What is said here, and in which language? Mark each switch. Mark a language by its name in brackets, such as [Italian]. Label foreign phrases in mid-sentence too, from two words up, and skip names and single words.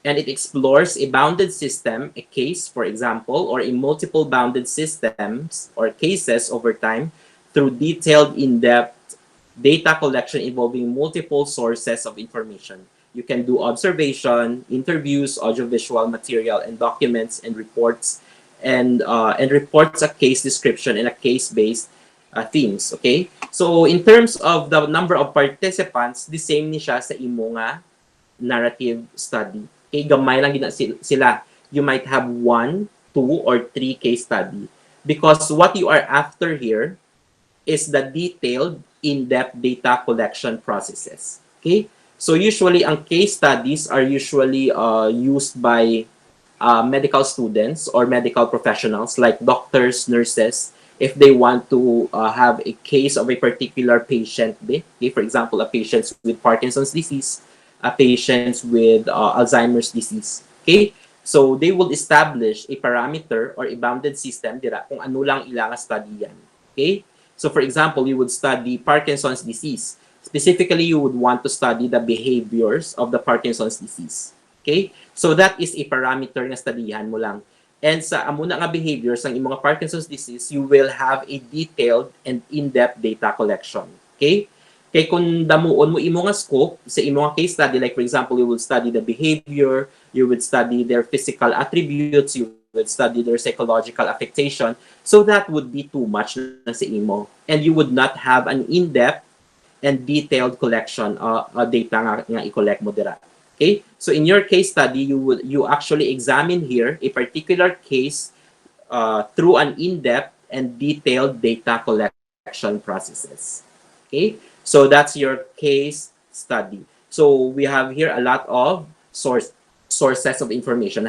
[English] and it explores a bounded system, a case, for example, or a multiple bounded systems or cases over time through detailed, in-depth data collection involving multiple sources of information. You can do observation, interviews, audiovisual material, and documents and reports, and reports a case description and a case-based themes. Okay? So in terms of the number of participants, the same [Hiligaynon] ni siya sa imo nga [English] narrative study. [Hiligaynon] Okay, gamay lang gina sila. [English] You might have 1, 2, or 3 case study. Because what you are after here is the detailed, in-depth data collection processes. Okay? So usually, ang case studies are usually used by medical students or medical professionals like doctors, nurses, if they want to have a case of a particular patient. Okay? For example, a patient with Parkinson's disease, a patient with Alzheimer's disease. Okay? So they will establish a parameter or a bounded system [Hiligaynon] dira kung ano lang ilang [English] study yan. Okay? So for example, you would study Parkinson's disease. Specifically, you would want to study the behaviors of the Parkinson's disease. Okay? So that is a parameter [Hiligaynon] na studyhan mo lang. [English] And [Hiligaynon] sa amuna nga [English] behaviors [Hiligaynon] ng imong [English] Parkinson's disease, you will have a detailed and in-depth data collection. Okay? [Hiligaynon] Kaya kung damuon mo imo nga [English] scope [Hiligaynon] sa imo nga [English] case study, like for example, you will study the behavior, you would study their physical attributes, you would study their psychological affectation, so that would be too much [Hiligaynon] na sa imo. [English] And you would not have an in-depth and detailed collection data [Hiligaynon] nga i-collect mo dira. [English] Okay? So in your case study, you actually examine here a particular case through an in-depth and detailed data collection processes. Okay? So that's your case study. So we have here a lot of sources of information.